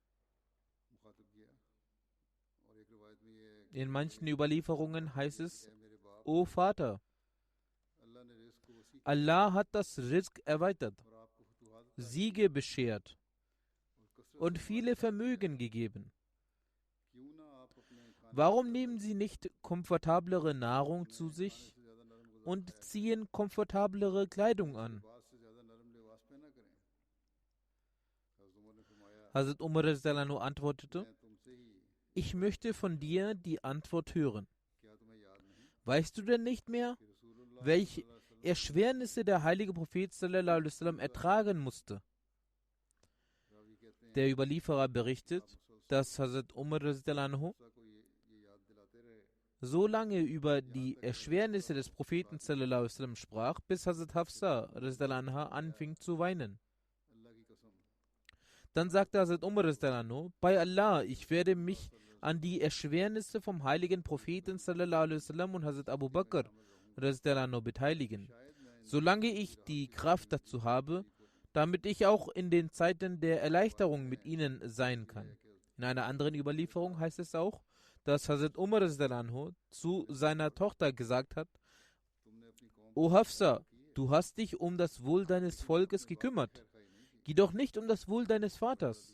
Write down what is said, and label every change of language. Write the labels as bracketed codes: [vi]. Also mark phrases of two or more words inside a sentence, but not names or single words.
[de] In manchen Überlieferungen heißt es: O Vater, Allah hat das Rizq erweitert, Siege beschert und viele Vermögen gegeben. Warum nehmen Sie nicht komfortablere Nahrung zu sich und ziehen komfortablere Kleidung an? Hazrat Umar [ar] رضي الله عنه [de] antwortete: Ich möchte von dir die Antwort hören. Weißt du denn nicht mehr, welche Erschwernisse der heilige Prophet [ar] صلى الله عليه وسلم [de] ertragen musste? Der Überlieferer berichtet, dass Hazrat Umar [ar] رضي الله عنه [de] so lange über die Erschwernisse des Propheten [ar] صلى الله عليه وسلم [de] sprach, bis Hazrat Hafsa [ar] رضي الله عنها [de] anfing zu weinen. Dann sagte Hazrat Umar [ar] رضي الله عنه: [de] Bei Allah, ich werde mich an die Erschwernisse vom heiligen Propheten [ar] صلى الله عليه وسلم [de] und Hazrat Abu Bakr [ar] رضي الله عنه [de] beteiligen, solange ich die Kraft dazu habe, damit ich auch in den Zeiten der Erleichterung mit ihnen sein kann. In einer anderen Überlieferung heißt es auch, dass Hazrat Umar [ar] رضي الله عنه [de] zu seiner Tochter gesagt hat: O Hafsa, du hast dich um das Wohl deines Volkes gekümmert, geh doch nicht um das Wohl deines Vaters.